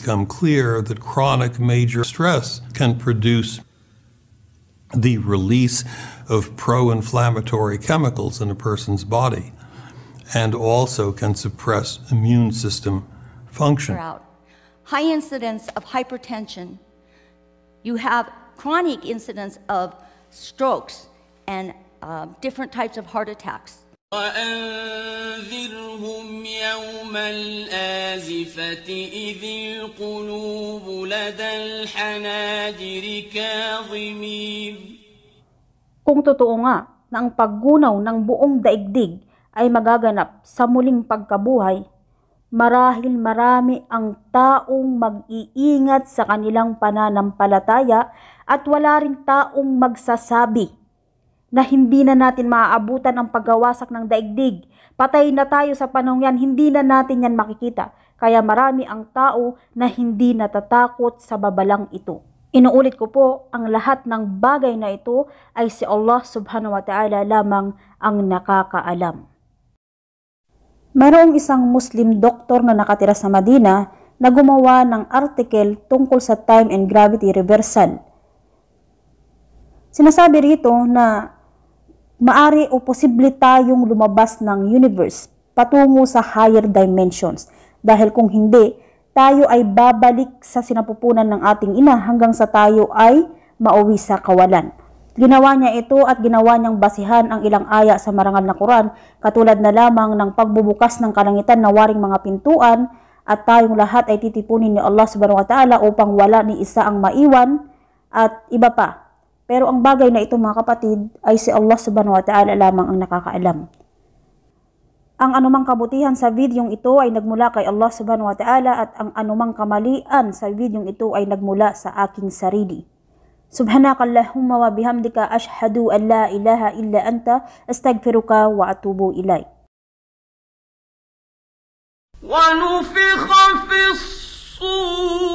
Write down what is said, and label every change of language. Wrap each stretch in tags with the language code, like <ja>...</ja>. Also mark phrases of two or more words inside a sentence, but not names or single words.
<en>It's become clear that chronic major stress can produce the release of pro-inflammatory chemicals in a person's body and also can suppress immune system function. High incidence of hypertension. You have chronic incidence of strokes and different types of heart attacks.</en> <ar>وأنذرهم يوم الآزفة إذ القلوب لدى الحناجر كاظمين.</ar> <tl>Kung totoo nga na ang paggunaw ng buong daigdig ay magaganap sa muling pagkabuhay, marahil marami ang taong mag-iingat sa kanilang pananampalataya at wala ring taong magsasabi na hindi na natin maaabutan ang paggawasak ng daigdig. Patay na tayo sa panahon yan, hindi na natin yan makikita. Kaya marami ang tao na hindi natatakot sa babalang ito. Inuulit ko po, ang lahat ng bagay na ito ay si Allah</tl> <ar>سبحانه وتعالى</ar> <tl>lamang ang nakakaalam. Mayroong isang Muslim doktor na nakatira sa Madina na gumawa ng article tungkol sa</tl> <en>time and gravity reversal.</en> <tl>Sinasabi rito na maari o posible tayong lumabas ng universe patungo sa</tl> <en>higher dimensions</en> <tl>dahil kung hindi, tayo ay babalik sa sinapupunan ng ating ina hanggang sa tayo ay mauwi sa kawalan. Ginawa niya ito at ginawa niyang basihan ang ilang aya sa marangal na Quran, katulad na lamang ng pagbubukas ng kalangitan na waring mga pintuan at tayong lahat ay titipunin ni Allah</tl> <ar>سبحانه وتعالى</ar> <tl>upang wala ni isa ang maiwan at iba pa. Pero ang bagay na ito mga kapatid ay si Allah</tl> <ar>سبحانه وتعالى</ar> <tl>lamang ang nakakaalam. Ang anumang kabutihan sa videong ito ay nagmula kay Allah</tl> <ar>سبحانه وتعالى</ar> <tl>at ang anumang kamalian sa videong ito ay nagmula sa aking sarili.</tl> <ar>سبحانك اللهم وبحمدك أشهد أن لا إله إلا أنت أستغفرك وأتوب إليك. ونفخ في الصور</ar>